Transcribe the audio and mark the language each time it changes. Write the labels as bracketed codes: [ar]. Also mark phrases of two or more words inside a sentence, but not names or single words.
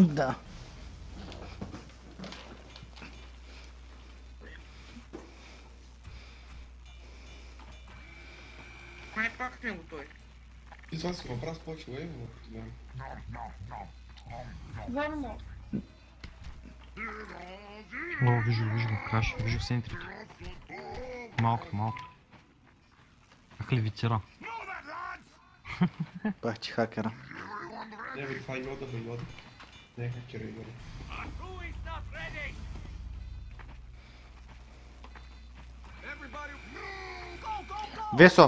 [bg] Да. Май пак сме готови. И това си въпрос повече лейвово като време. Верно. О, вижу го, краш, вижу в центрите. Малко. Ах, левитира. Пах ти хакера. Не, бе, това е Йода, бе, Йода. Не е хакера, Йода. Весо!